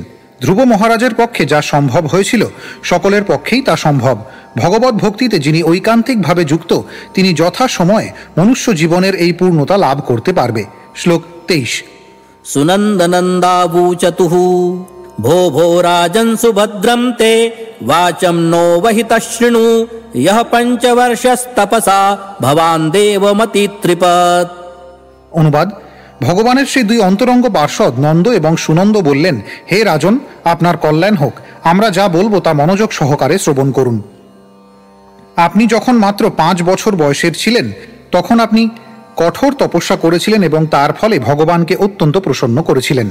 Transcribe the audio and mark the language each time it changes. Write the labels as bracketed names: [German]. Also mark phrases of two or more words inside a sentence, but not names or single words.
[Bangla] ধ্রুব মহারাজের পক্ষে যা সম্ভব হয়েছিল সকলের পক্ষেই তা সম্ভব। ভগবত ভক্তিতে যিনি ঐকান্তিকভাবে যুক্ত তিনি যথাসময়ে মনুষ্য জীবনের এই পূর্ণতা লাভ করতে পারবে। শ্লোক 23। [Sanskrit] সুনন্দনন্দাবূচতুঃ ভো ভো রাজन् সুভদ্রं তে वाचं नो वहितः शृणु यः पञ्चवर्षस्तपसा भवान् देवमतित्रिपत्। [Bangla] অনুবাদ: ভগবানের সেই দুই অন্তরঙ্গ পার্ষদ নন্দ এবং সুনন্দ বললেন, হে রাজন, আপনার কল্যাণ হোক, আমরা যা বলবো তা মনোযোগ সহকারে শ্রবণ করুন। আপনি যখন মাত্র 5 বছর বয়সের ছিলেন তখন আপনি কঠোর তপস্যা করেছিলেন এবং তার ফলে ভগবানকে অত্যন্ত প্রসন্ন করেছিলেন।